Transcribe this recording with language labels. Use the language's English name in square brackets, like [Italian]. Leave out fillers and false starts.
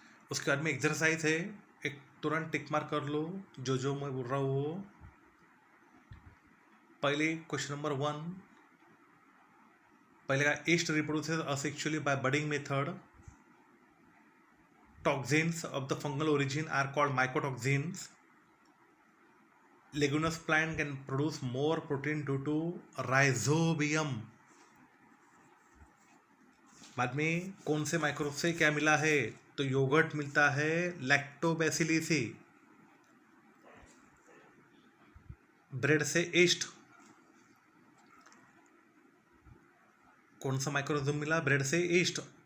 [Hindi] उसके बाद में एक्सरसाइज है, एक तुरंत टिक मार्क कर लो जो मैं बोल रहा हूँ वो। पहले क्वेश्चन नंबर 1, पहले का [English] Yeast reproduces asexually by budding method. Toxins of the fungal origin are called mycotoxins. Leguminous plant can produce more protein due to rhizobium. [Hindi] बाद में कौन से माइक्रोब से क्या मिला है? तो योगर्ट मिलता है लैक्टोबैसिली से। ब्रेड से ईस्ट, कौन सा माइक्रोजोम मिला? ब्रेड से ईस्ट।